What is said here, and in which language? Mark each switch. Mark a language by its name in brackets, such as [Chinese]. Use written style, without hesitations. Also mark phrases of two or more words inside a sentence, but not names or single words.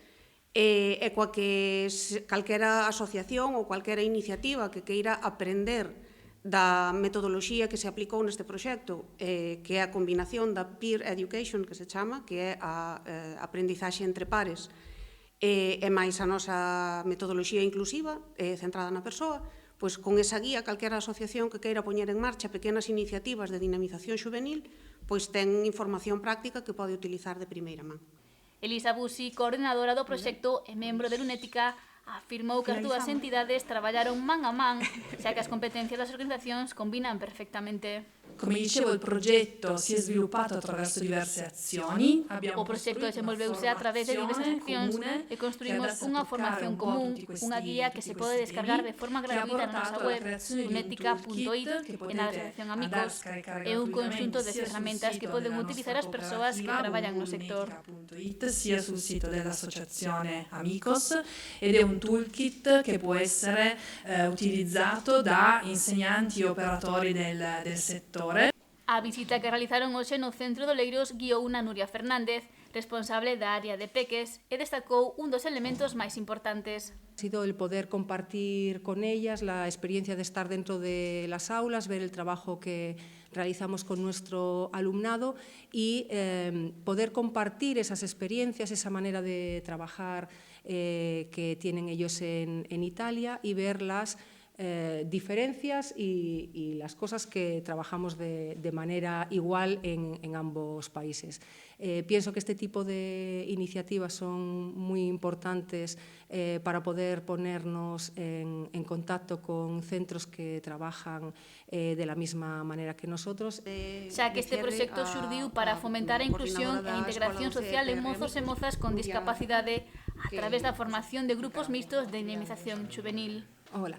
[Galician] e coa que calquera asociación ou calquera iniciativa que queira aprender da metodoloxía que se aplicou neste proxecto, que é a combinación da [English] peer education, [Galician] que se chama, que é a aprendizaxe entre pares, e máis a nosa metodoloxía inclusiva, centrada na persoa, pois con esa guía, calquera asociación que queira poñer en marcha pequenas iniciativas de dinamización xuvenil, pois ten información práctica que pode utilizar de primeira man. Elisa Busi, coordinadora do proxecto e membro de Lunética, afirmou que as dúas entidades traballaron man a man, xa que as competencias das organizacións combinan perfectamente. [Italian] Come dicevo, il progetto si è sviluppato attraverso diverse azioni. [Galician] O proxecto desenvolveuse a través de diversas accións e construímos unha formación común, unha guía que se pode descargar de forma gratuita na nosa web, lunética.it, e na Asociación Amigos, e un conxunto de ferramentas que poden utilizar as persoas que traballan no sector. [Italian] Sia sul sito dell'associazione Amigos ed è un toolkit che può essere utilizzato da insegnanti e operatori del settore. [Galician] A visita que realizaron hoxe no Centro de Oleiros guiou unha Nuria Fernández, responsable da área de peques, e destacou un dos elementos máis importantes. [Spanish] Ha sido el poder compartir con ellas la experiencia de estar dentro de las aulas, ver el trabajo que realizamos con nuestro alumnado y poder compartir esas experiencias, esa manera de trabajar que tienen ellos en Italia y ver las diferencias y las cosas que trabajamos de manera igual en ambos países. Pienso que este tipo de iniciativas son muy importantes para poder ponernos en contacto con centros que trabajan de la misma manera que nosotros. [Galician] Xa que este proxecto xurdiu para fomentar a inclusión e a integración social de mozos e mozas con discapacidade a través da formación de grupos mixtos de dinamización xuvenil. [Spanish] Hola.